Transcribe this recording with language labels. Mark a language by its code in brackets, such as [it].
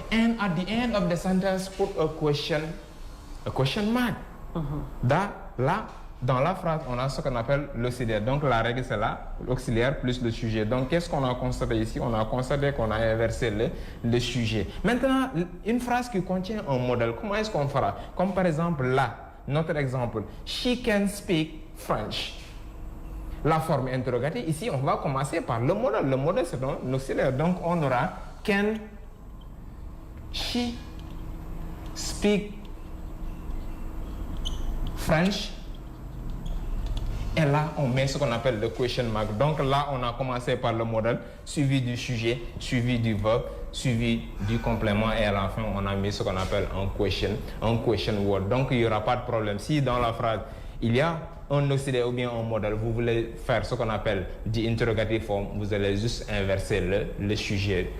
[en] And at the end of the sentence, put a question mark. [fr] Là, dans la phrase, on a ce qu'on appelle l'auxiliaire. Donc la règle, c'est là, l'auxiliaire plus le sujet. Donc qu'est-ce qu'on a constaté ici? On a constaté qu'on a inversé le sujet. Maintenant, une phrase qui contient un modèle, comment est-ce qu'on fera? Comme par exemple là, notre exemple, [en] she can speak French. [fr] La forme interrogative, ici, on va commencer par le modèle. Le modèle, c'est un auxiliaire. Donc, on aura [en] can she speak French? [fr] Et là, on met ce qu'on appelle le question mark. Donc là, on a commencé par le modèle, suivi du sujet, suivi du verbe, suivi du complément. Et à la fin, on a mis ce qu'on appelle un question word. Donc, il n'y aura pas de problème. Si dans la phrase, il y a un auxiliaire ou bien un modèle, vous voulez faire ce qu'on appelle du interrogative form, vous allez juste inverser le sujet.